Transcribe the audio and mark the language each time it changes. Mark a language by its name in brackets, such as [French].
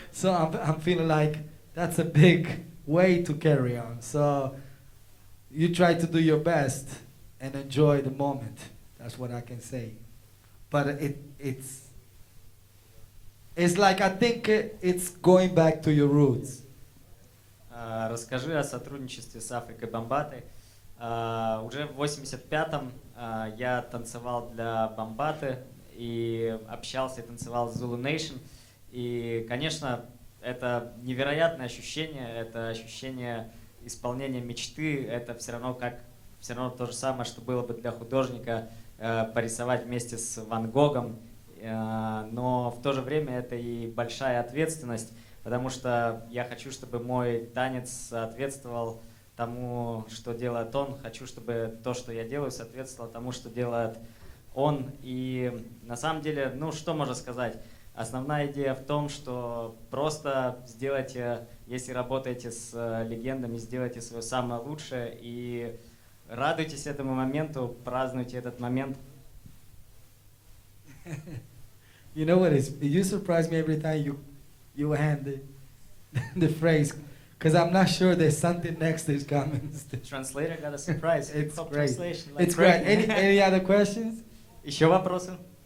[English] So I'm feeling like that's a big way to carry on. So you try to do your best and enjoy the moment. That's what I can say. But it's like, I think it's going back to your roots. [Russian] Расскажи о сотрудничестве с Африкой Бамбаатой. Уже в 85-м я танцевал для Бамбаты и общался и танцевал с Zulu Nation. И, конечно, это невероятное ощущение, это ощущение исполнения мечты, это все равно то же самое, что было бы для художника порисовать вместе с Ван Гогом но в то же время это и большая ответственность, потому что я хочу, чтобы мой танец соответствовал тому, что делает он. Хочу, чтобы то, что я делаю, соответствовало тому, что делает он. И на самом деле, ну что можно сказать? Основная идея в том, что просто сделайте, если работаете с легендами, сделайте свое самое лучшее и радуйтесь этому моменту, празднуйте этот момент. [English] You know what is? You surprise me every time you hand the phrase, because I'm not sure there's something next is coming. Translator got a surprise. It's Hip-hop great. translation, like It's great. great. Any other questions? [Russian] Еще вопросы?